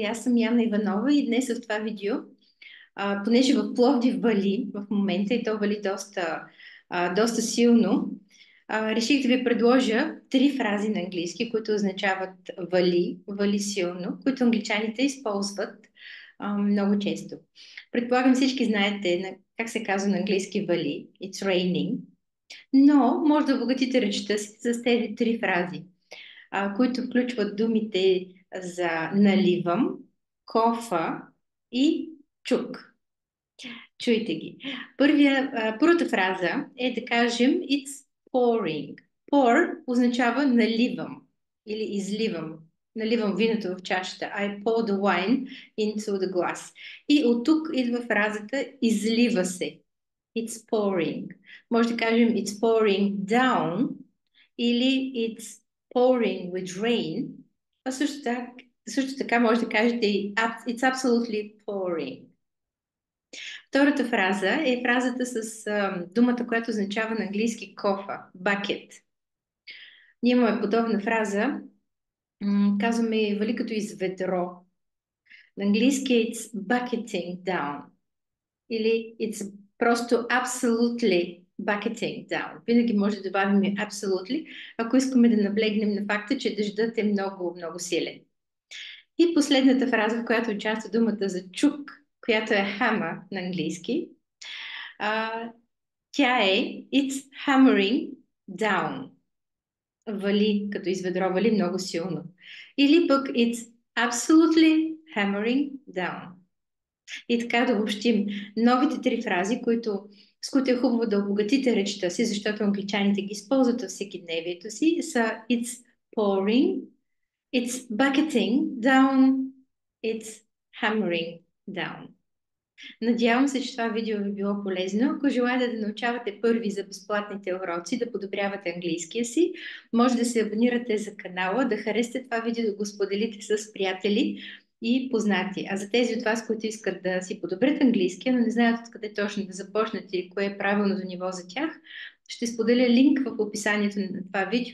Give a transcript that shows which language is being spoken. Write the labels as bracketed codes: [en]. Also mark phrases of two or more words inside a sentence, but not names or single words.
[bg] Аз съм Яна Иванова и днес в това видео, понеже в Пловдив вали в момента и то вали доста силно, реших да ви предложа три фрази на английски, които означават вали силно, които англичаните използват много често. Предполагам всички знаете как се казва на английски вали. [en] It's raining. [bg] Но може да обогатите речта си с тези три фрази, които включват думите за наливам, кофа и чук. Чуйте ги. Първата фраза е да кажем [en] it's pouring. [bg] Pour означава наливам или изливам. Наливам виното в чашата. [en] I pour the wine into the glass. [bg] И от тук идва фразата излива се. [en] It's pouring. [bg] Може да кажем [en] it's pouring down [bg] или [en] it's pouring with rain. [bg] А също така може да кажете [en] it's absolutely pouring. [bg] Втората фраза е фразата с думата, която означава на английски кофа, bucket. Ние имаме подобна фраза, казваме вали като из ведро. На английски [en] it's bucketing down или it's просто absolutely bucketing down. [bg] Винаги може да добавим absolutely, ако искаме да наблегнем на факта, че дъждът е много, много силен. И последната фраза, в която участва думата за чук, която е hammer на английски, тя е [en] it's hammering down. [bg] Вали, като из ведро, вали много силно. Или пък [en] it's absolutely hammering down. [bg] И така да обобщим новите три фрази, с които е хубаво да обогатите речта си, защото англичаните ги използват във всекидневието си, са [en] it's pouring, it's bucketing down, it's hammering down. [bg] Надявам се, че това видео ви било полезно. Ако желаете да научавате първи за безплатните уроци, да подобрявате английския си, може да се абонирате за канала, да харесате това видео, да го споделите с приятели и познати. А за тези от вас, които искат да си подобрят английския, но не знаят откъде точно да започнат и кое е правилното ниво за тях, ще споделя линк в описанието на това видео.